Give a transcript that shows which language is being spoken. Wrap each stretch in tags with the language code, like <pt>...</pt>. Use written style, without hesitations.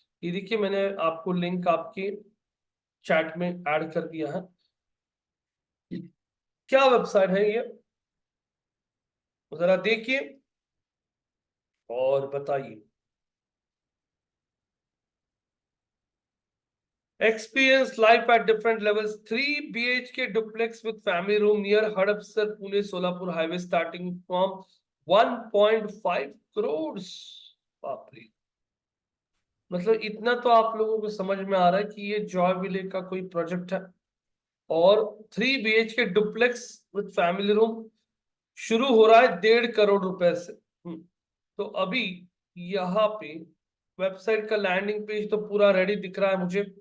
<hi>ये देखिए, मैंने आपको लिंक आपके चैट में ऐड कर दिया है। क्या वेबसाइट है ये, जरा देखिए और बताइए।</hi> <en>Experience life at different levels. 3 BHK duplex with family room near Hadapsar, Pune, Solapur highway starting from 1.5 crores.</en> <hi>बाप रे, मतलब इतना तो आप लोगों को समझ में आ रहा है कि ये जॉय विले का कोई प्रोजेक्ट है। और 3 BHK duplex with family room शुरू हो रहा है 1.5 करोड़ रुपए से। तो अभी यहाँ पे वेबसाइट का लैंडिंग पेज तो पूरा रेडी दिख रहा है मुझे।</hi>